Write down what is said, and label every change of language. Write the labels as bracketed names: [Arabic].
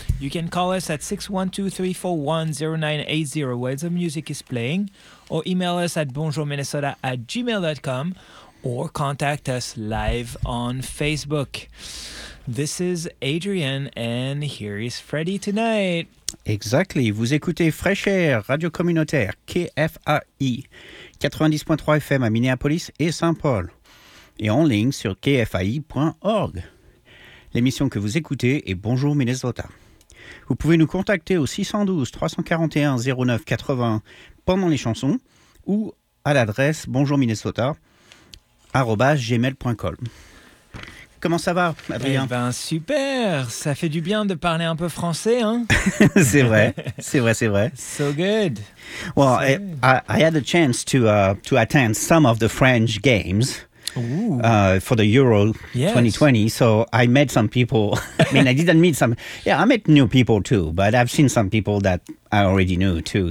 [English] You can call us at 612-341-0980 while the music is playing, or email us at bonjourminnesota@gmail.com, or contact us live on Facebook. This is Adrian, and here is Freddy tonight. Exactly. [French] Vous écoutez Fresh Air, radio communautaire, KFAI, 90.3 FM à Minneapolis et Saint-Paul, et en ligne sur kfai.org. L'émission que vous écoutez est Bonjour Minnesota. Vous pouvez nous contacter au 612-341-0980 pendant les chansons ou à l'adresse bonjourminnesota@gmail.com. Comment ça va, Adrien? Eh ben super, ça fait du bien de parler un peu français, hein. c'est vrai. [English] So good. Well, so good. I had the chance to attend some of the French games. Ooh. For the Euro, yes. 2020. So I met some people. I mean, I didn't meet some. Yeah, I met new people too. But I've seen some people that I already knew too.